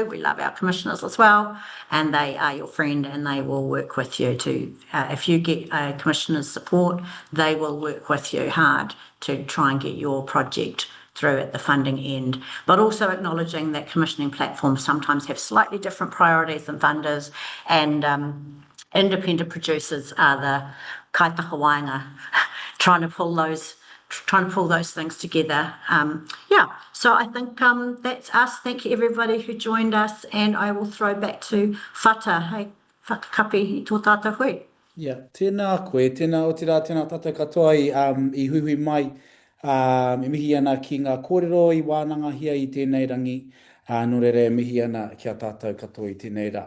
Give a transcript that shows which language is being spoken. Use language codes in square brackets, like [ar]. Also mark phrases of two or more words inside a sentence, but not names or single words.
[en] We love our commissioners as well, and they are your friend, and they will work with you to, if you get a commissioner's support, they will work with you hard to try and get your project through at the funding end, but also acknowledging that commissioning platforms sometimes have slightly different priorities than funders, and independent producers are the [mi] kaitaha Wānanga, [en] trying to pull those things together. So I think that's us. Thank you everybody who joined us, and I will throw back to Whata. [mi] Hei, whakakapi i tō tātou hui. Tēnā koe, tēnā o te rā, tēnā tātou katoa i hui mai, e mihi ana ki ngā kōrero i Wānanga hia i tēnei rangi, nō reira e mihi ana ki a tātou katoa i tēnei rā.